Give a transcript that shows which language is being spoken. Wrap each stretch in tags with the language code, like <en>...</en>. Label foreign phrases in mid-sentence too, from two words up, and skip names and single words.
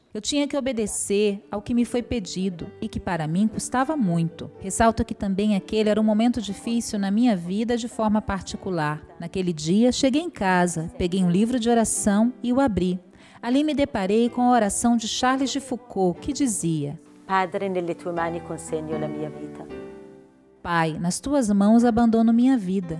<pt>Eu tinha que obedecer ao que me foi pedido e que para mim custava muito. Ressalto que também aquele era um momento difícil na minha vida de forma particular. Naquele dia, cheguei em casa, peguei um livro de oração e o abri. Ali me deparei com a oração de Charles de Foucault, que dizia:</pt> <it>Padre, nelle tue mani consegno la mia vita.</it> <pt>Pai, nas tuas mãos abandono minha vida.</pt>